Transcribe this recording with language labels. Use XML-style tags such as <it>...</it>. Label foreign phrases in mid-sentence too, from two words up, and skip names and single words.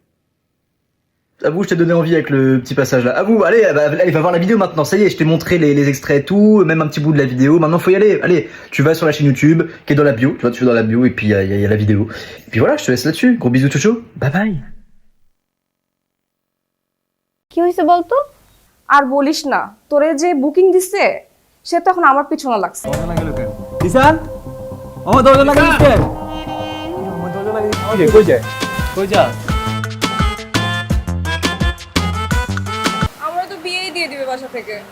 <fr>À vous, je t'ai donné envie avec le petit passage là. À vous, allez, va voir la vidéo maintenant. Ça y est, je t'ai montré les extraits et tout, même un petit bout de la vidéo. Maintenant, faut y aller. Allez, tu vas sur la chaîne YouTube, qui est dans la bio. Tu vas dans la bio et puis il y a la vidéo. Et puis voilà, je te laisse là-dessus. Gros bisous, Chocho.</fr> <en>Bye bye.</en> <bn>কি হয়েছে বলতো? আর বলিস না, তোরে যে বুকিং দিছে সে তো এখন আমার পিছনে লাগছে। দিশান আমার দরজা লাগিয়ে দিচ্ছে। আমার দরজা লাগিয়ে দিচ্ছে। কই যায়? কই যা? আমরা তো বিয়েই দিয়ে দিবে বাসা থেকে।</bn>